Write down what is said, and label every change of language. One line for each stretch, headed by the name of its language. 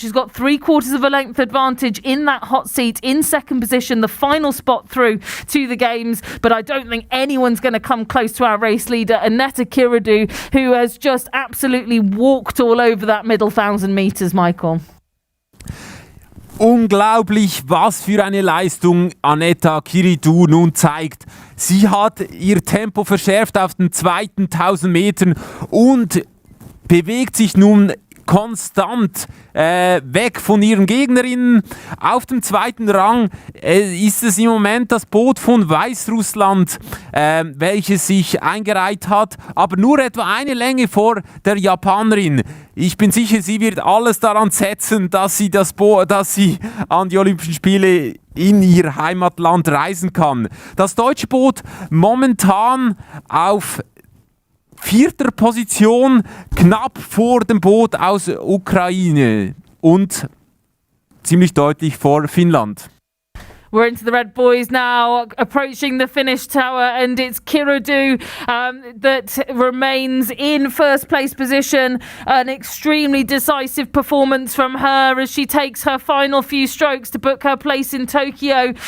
English: She's got 3/4 of a length advantage in that hot seat in second position, the final spot through to the games. But I don't think anyone's going to come close to our race leader, Annetta Kiridou, who has just absolutely walked all over that middle 1,000 metres, Michael.
German: Unglaublich, was für eine Leistung Annetta Kiridou nun zeigt. Sie hat ihr Tempo verschärft auf den zweiten 1000 Metern und bewegt sich nun konstant weg von ihren Gegnerinnen. Auf dem zweiten Rang ist es im Moment das Boot von Weißrussland, welches sich eingereiht hat, aber nur etwa eine Länge vor der Japanerin. Ich bin sicher, sie wird alles daran setzen, dass sie an die Olympischen Spiele in ihr Heimatland reisen kann. Das deutsche Boot momentan auf 4. Position, knapp vor dem Boot aus Ukraine und ziemlich deutlich vor Finnland.
English: We're into the red buoys now, approaching the finish tower, and it's Kiridou that remains in first place position. An extremely decisive performance from her as she takes her final few strokes to book her place in Tokyo.